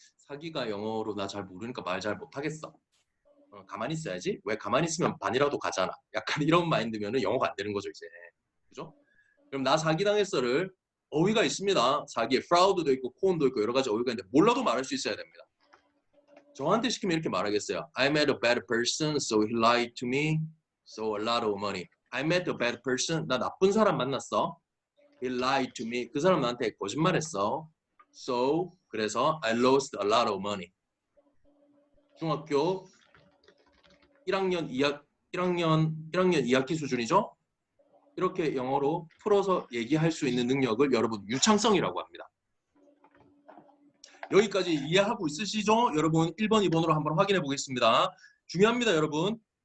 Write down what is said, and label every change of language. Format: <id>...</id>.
<ko>사기가 영어로 나 잘 모르니까 말 잘 못하겠어. 가만히 있어야지. 왜 가만히 있으면 반이라도 가잖아. 약간 이런 마인드면은 영어가 안 되는 거죠, 이제. 그죠? 그럼 나 사기당했어를 어휘가 있습니다. 사기에 fraud도 있고 con도 있고 여러 가지 어휘가 있는데 몰라도 말할 수 있어야 됩니다. 저한테 시키면 이렇게 말하겠어요.</ko> <en>I met a bad person, so he lied to me, so a lot of money. I met a bad person.</en> <ko>나 나쁜 사람 만났어.</ko> <en>He lied to me.</en> <ko>그 사람 나한테 거짓말했어.</ko> <en>So</en> <ko>그래서</ko> <en>I lost a lot of money.</en> <ko>중학교 1학년 2학기 수준이죠. 이렇게 영어로 풀어서 얘기할 수 있는 능력을 여러분 유창성이라고 합니다. 여기까지 이해하고 있으시죠? 여러분 1번, 2번으로 한번 확인해 보겠습니다. 중요합니다, 여러분.</ko>